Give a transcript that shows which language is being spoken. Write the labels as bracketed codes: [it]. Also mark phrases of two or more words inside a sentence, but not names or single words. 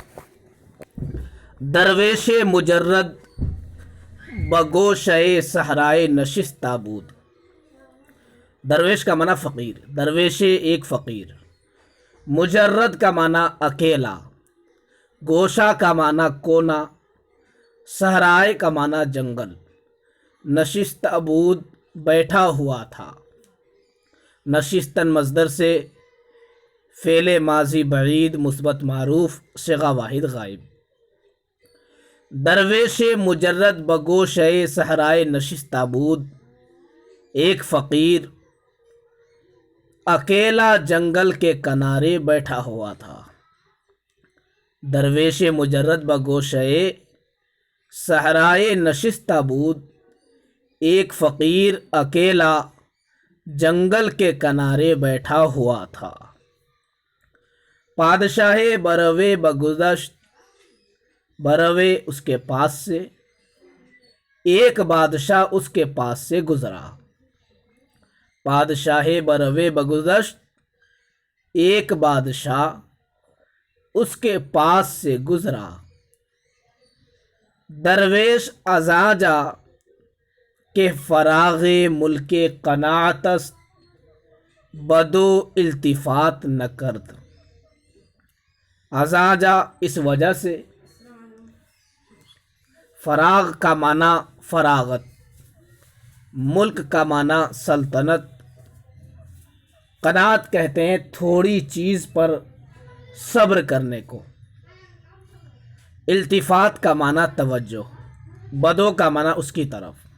[fa] درویش مجرد بگوشے صحرائے نشستہ بود۔ [ur] درویش کا معنی فقیر، درویش ایک فقیر، مجرد کا معنی اکیلا، گوشہ کا معنی کونا، صحرائے کا معنی جنگل، [fa] نشستہ بود [ur] بیٹھا ہوا تھا۔ نشستن مصدر سے فعل ماضی بعید مثبت معروف صیغہ واحد غائب۔ [fa] درویش مجرد بگوشے صحرائے نشستہ بود، [ur] ایک فقیر اکیلا جنگل کے کنارے بیٹھا ہوا تھا۔ [fa] درویش مجرد بگوشے صحرائے نشستہ بود، [ur] ایک فقیر اکیلا جنگل کے کنارے بیٹھا ہوا تھا۔ [fa] پادشاہ بروے بگذشت، [ur] بروے اس کے پاس سے، ایک بادشاہ اس کے پاس سے گزرا۔ [fa] پادشاہ بروے بگذشت، [ur] ایک بادشاہ اس کے پاس سے گزرا۔ [fa] درویش ازاں جا کہ فراغ ملک قناعت است، بدو التفات نہ کرد۔ ازاں جا [ur] اس وجہ سے، فراغ کا معنی فراغت، ملک کا معنی سلطنت، قناعت کہتے ہیں تھوڑی چیز پر صبر کرنے کو، التفات کا معنی توجہ، بدو کا معنی اس کی طرف۔